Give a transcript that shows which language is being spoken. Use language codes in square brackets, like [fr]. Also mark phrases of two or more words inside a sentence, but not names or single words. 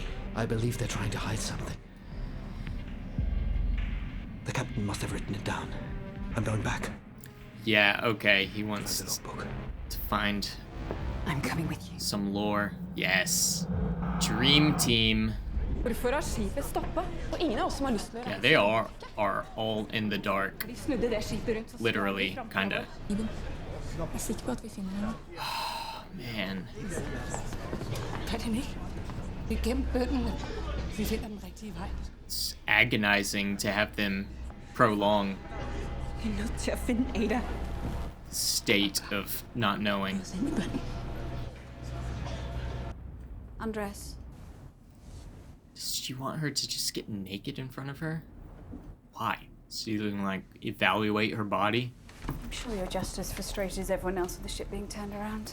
[en] I believe they're trying to hide something. The captain must have written it down. I'm going back. Yeah, okay. He Find wants the logbook. to find I'm coming with you. some lore. Yes. Dream team. [no] Hvorfor har skipet stoppet? Og ingen av oss som har lyst til å [en] Yeah, [no] reise. [en] they are all in the dark. [no] De snudde det skipet rundt. Så [en] Literally, [no] sprang de [en] kinda. [no] framover. Jeg er sikker på at vi finner henne. [en] Man. [da] Kan den ikke? Vi er gennem bøndene. Vi finder den rigtige vej. [en] It's agonizing to have them prolong [da] Vi er nødt til at finde Ada. [en] state of not knowing. Undress. Does she want her to just get naked in front of her? Why? Is she gonna like evaluate her body? I'm sure you're just as frustrated as everyone else with the ship being turned around.